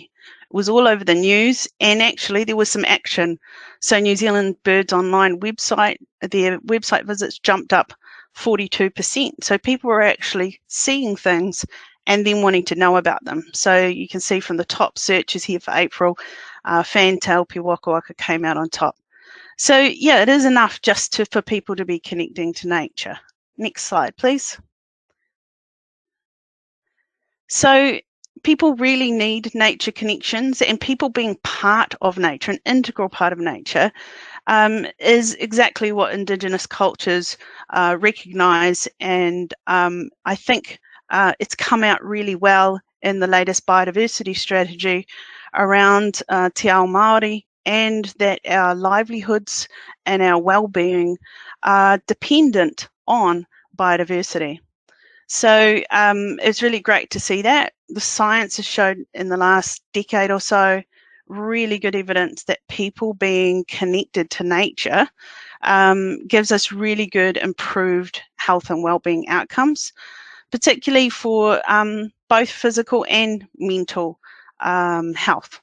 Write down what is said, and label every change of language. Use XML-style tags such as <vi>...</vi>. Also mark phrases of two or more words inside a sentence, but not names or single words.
<en>It was all over the news, and actually there was some action. So New Zealand Birds Online website, their website visits jumped up 42%. So people were actually seeing things and then wanting to know about them. So you can see from the top searches here for April, fantail pea waka waka came out on top. So yeah, it is enough just for people to be connecting to nature. Next slide, please. So people really need nature connections, and people being part of nature, an integral part of nature, is exactly what Indigenous cultures recognise, and I think it's come out really well in the latest biodiversity strategy around</en> <mi>te ao Māori,</mi> <en>and that our livelihoods and our well-being are dependent on biodiversity. So it's really great to see that. The science has shown in the last decade or so really good evidence that people being connected to nature gives us really good improved health and well-being outcomes, particularly for both physical and mental health.</en>